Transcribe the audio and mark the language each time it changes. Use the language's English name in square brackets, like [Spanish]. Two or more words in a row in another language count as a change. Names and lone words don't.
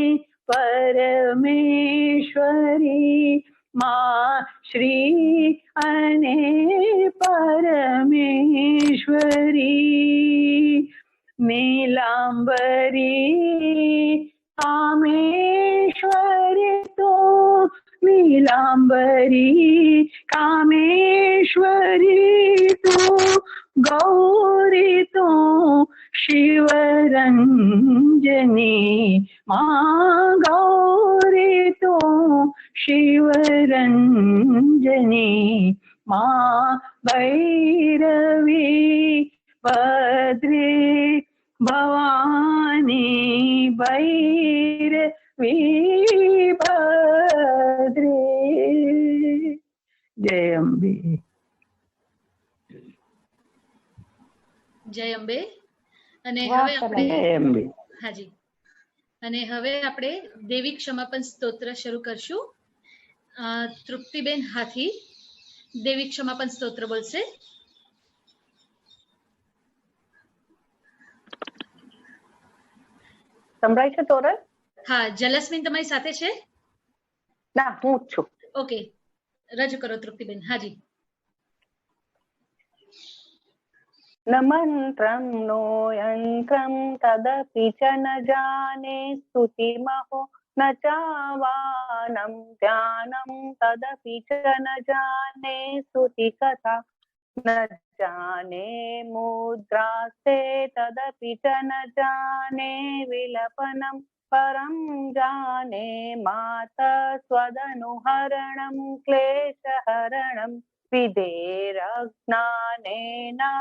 [Hindi] परमेश्वरी मां श्री अने परमेश्वरी नीलांबरी कामेश्वरी तू नीलांबरी कामेश्वरी तू गौरी तू शिवरंजनी मां गौरी तू शिवरंजनी मां भैरवी भद्रे भवानी भैरवी भद्रे जय अंबे [Gujarati] જય અંબે. અને વાહ, હવે આપણે જય અંબે. હાજી અને હવે આપણે દેવી ક્ષમાપન સ્તોત્ર શરૂ કરશું. તૃપ્તિબેન હાથી દેવી ક્ષમાપન સ્તોત્ર બોલશે. સંભળાય છે તોરલ? હા, જલસ્મીન તમારી સાથે છે? ના, હું જ છું. ઓકે, રજૂ કરો તૃપ્તિબેન. હાજી. [Sanskrit] न मन्त्रं नो यन्त्रं तदपि च न जाने स्तुतिमहो न चावानं ध्यानं तदपि च न जाने स्तुतिकथा न जाने मुद्रास्ते तदपि च न जाने विलपनं परं जाने माता स्वदनुहरणं क्लेशहरणं विधेरज्ञानेन